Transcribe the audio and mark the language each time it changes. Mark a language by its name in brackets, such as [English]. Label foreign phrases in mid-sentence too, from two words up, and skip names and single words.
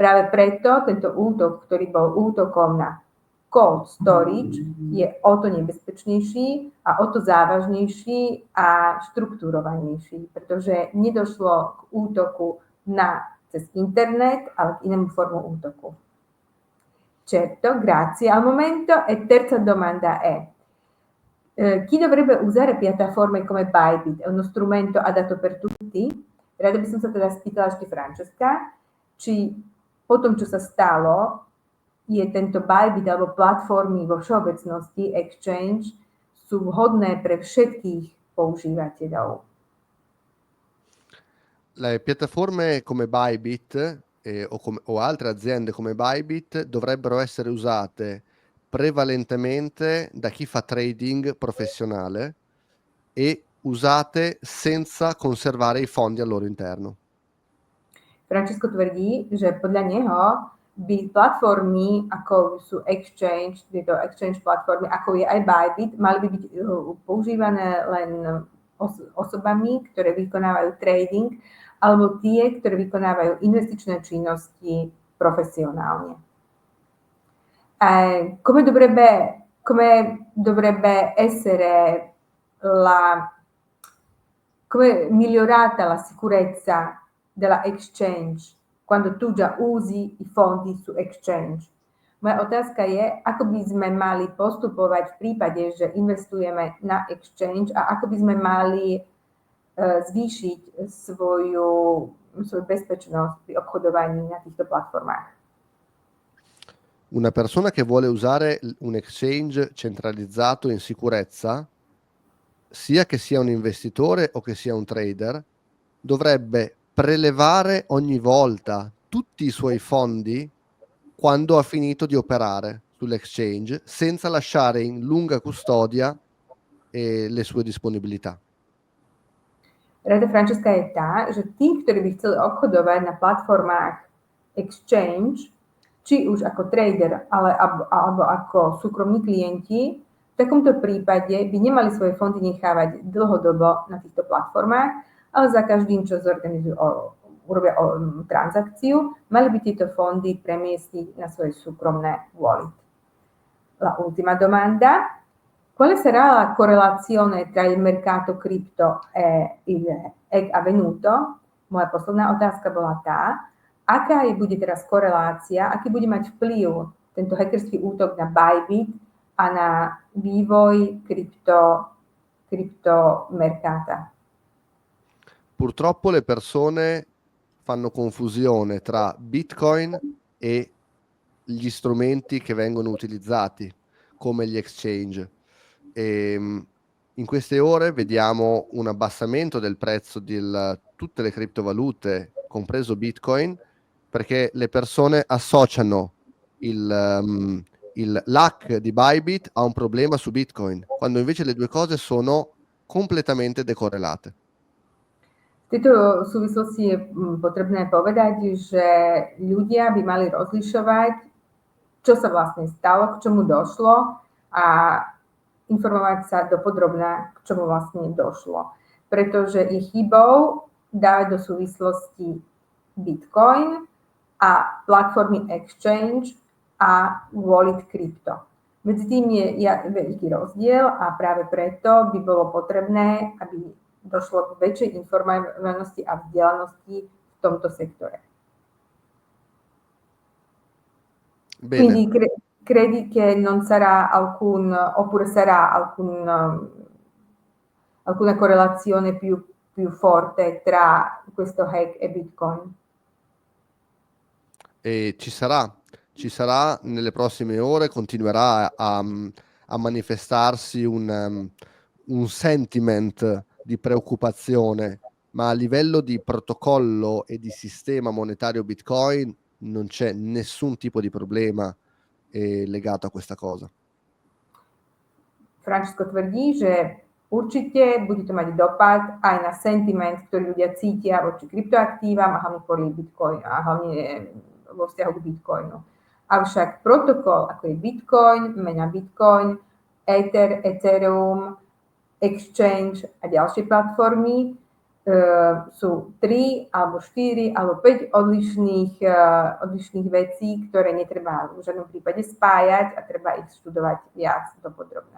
[Slovak] Práve preto tento útok, ktorý bol útokom na [English] cold storage, [Slovak] je o to nebezpečnejší a o to závažnejší a štruktúrovanejší, pretože nedošlo k útoku cez internet, ale k inému formu útoku. [Italian] Certo, grazie. Al momento e terza domanda è: chi dovrebbe usare piattaforme come Bybit? È uno strumento adatto per tutti? [Slovak] Rada by som sa teda spýtala ešte Francesca, či po tom, čo sa stalo, je tento Bybit alebo platformy vo všeobecnosti, exchange, sú vhodné pre všetkých používateľov. [Italian] Le piattaforme come Bybit o altre aziende come Bybit dovrebbero essere usate prevalentemente da chi fa trading professionale e usate senza conservare i fondi al loro interno. [Slovak] Francesco tvrdí, že podľa neho by platformy, ako sú exchange, tieto exchange platformy, ako je aj Bybit, mali by byť používané len osobami, ktoré vykonávajú trading, alebo tie, ktoré vykonávajú investičné činnosti professionálne. [Italian] Come dovrebbe essere come è migliorata la sicurezza della exchange quando tu già usi i fondi su exchange? [Slovak] Moja otázka je, ako by sme mali postupovať v prípade, že investujeme na exchange a ako by sme mali zvýšiť svoju bezpečnosť pri obchodovaní na týchto platformách. [Italian] Una persona che vuole usare un exchange centralizzato in sicurezza, sia che sia un investitore o che sia un trader, dovrebbe prelevare ogni volta tutti i suoi fondi quando ha finito di operare sull'exchange, senza lasciare in lunga custodia le sue disponibilitá. [Slovak] Rada Francesca je tá, že tí, ktorí by chceli obchodovať na platformách exchange, či už ako trader, alebo ako súkromní klienti, v takomto prípade by nemali svoje fondy nechávať dlhodobo na týchto platformách, ale za každým, čo urobia transakciu, mali by tieto fondy premiestniť na svoje súkromné wallet. [Italian] La ultima domanda: quale sarà la correlazione tra il mercato cripto e il hack avvenuto? [Slovak] Moja posledná otázka bola tá, aká bude teraz korelácia, aký bude mať vplyv tento hackerský útok na Bybit a na vývoj criptomercata. [Italian] Purtroppo le persone fanno confusione tra Bitcoin e gli strumenti che vengono utilizzati come gli exchange. In queste ore vediamo un abbassamento del prezzo di tutte le criptovalute, compreso Bitcoin, perché le persone associano l'hack di Bybit a un problema su Bitcoin, quando invece le due cose sono completamente decorrelate. [Slovak] V tejto súvislosti je potrebné povedať, že ľudia by mali rozlišovať, čo sa vlastne stalo, k čomu došlo a informovať sa dopodrobná, k čomu vlastne došlo. Pretože je chybou dávať do súvislosti Bitcoin a platformy exchange a wallet krypto. Medzi tým je veľký rozdiel a práve preto by bolo potrebné, aby došlo k väčšej informovanosti a vzdelanosti v tomto sektore. [Italian] Bene. Quindi credi che non sarà oppure sarà alcuna correlazione più forte tra questo hack e Bitcoin? E ci sarà nelle prossime ore, continuerà a manifestarsi un sentiment di preoccupazione, ma a livello di protocollo e di sistema monetario Bitcoin non c'è nessun tipo di problema legato a questa cosa. [Slovak] Francesco tvrdí, že určite bude to mať dopad aj na sentiment, ktorý ľudia cítia voči kryptoaktívam a hlavne kvôli Bitcoin a hlavne vo vzťahu k Bitcoinu. Avšak protokol, ako je Bitcoin, mena Bitcoin, Ether, Ethereum, Exchange a ďalšie platformy sú 3 alebo 4 alebo 5 odlišných vecí, ktoré netreba v žiadnom prípade spájať a treba ich študovať viac dopodrobna.